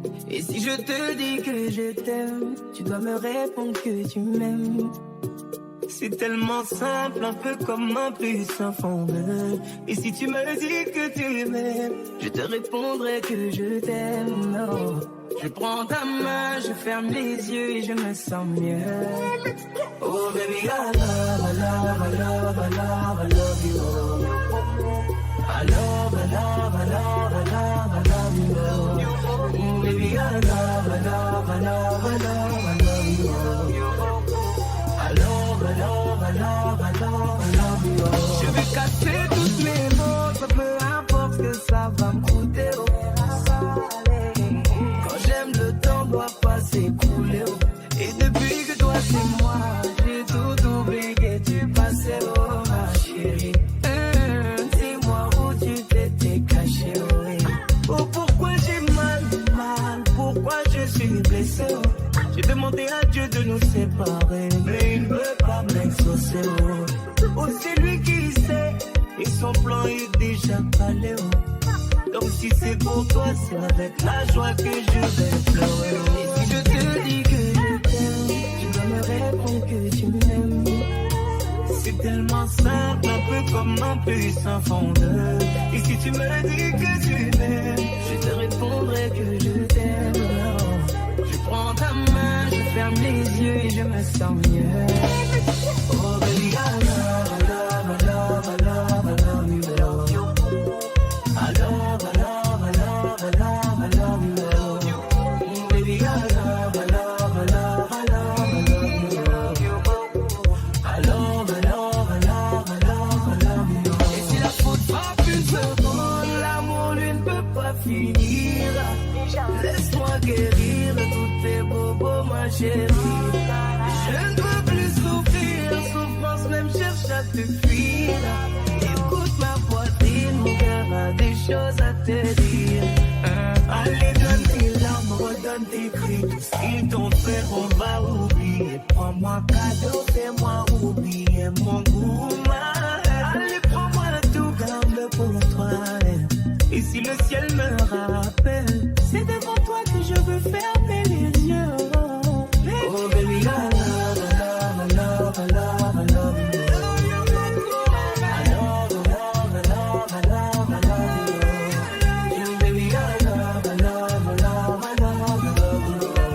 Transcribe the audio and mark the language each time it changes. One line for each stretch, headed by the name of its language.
French: Et si je te dis que je t'aime, tu dois me répondre que tu m'aimes. C'est tellement simple, un peu comme un plus sans fondeur. Et si tu me dis que tu m'aimes, je te répondrai que je t'aime. Non. Je prends ta main, je ferme les yeux et je me sens mieux.
English: Oh baby, I love, I love, I love, I love, I love you. I love, I love, I love, I love, I love you. Baby, I love, I love, I love, I love, I love you. I love, I love, I love, I love, I love you.
French: Je vais casser toutes mes mots, ça peu importe ce que ça va me coûter. Quand j'aime, le temps doit pas s'écouler. Et depuis que toi c'est moi, j'ai tout oublié, tu passais, oh ma chérie. Dis-moi où tu t'étais caché, oh pourquoi j'ai mal, pourquoi je suis blessé, oh. J'ai demandé à Dieu de nous séparer, mais il ne veut pas m'exaucer, oh c'est lui qui sait, et son plan est déjà calé, oh. Donc si c'est pour toi, c'est avec la joie que je vais pleurer, oh. Et si je te dis que je t'aime, tu dois me répondre que tu m'aimes. C'est tellement simple, un peu comme un puissant fondeur. Et si tu me dis que tu m'aimes, je te répondrai que je t'aime. Je prends ta main, je ferme les yeux et je me sens mieux.
English: Oh baby, I love, I love, I love, I love, I love you. I love, I love, I love, I love, I love you. Baby, I love, I love, I love, I love, I love you. I love, I love, I love, I love, I love you.
French: Et si la faute frappe une seconde, l'amour lui ne peut pas finir. Laisse-moi guérir tous tes bobos, ma chérie. Je ne peux plus souffrir, souffrance même cherche à te fuir. Écoute ma poitrine, mon cœur a des choses à te dire. Allez, donne tes larmes, redonne tes cris. Tout ce qu'ils t'ont fait, on va oublier. Prends-moi cadeau, fais-moi oublier mon goût. Allez, prends-moi tout, garde-le pour toi. Et si le ciel me rappelle, c'est devant toi que je veux fermer les yeux.
English: Oh baby, I love, I love, I love, I love, I love you. I love, I love, I love, I love, I love you. Baby, I love, I love, I love, I love, I love you.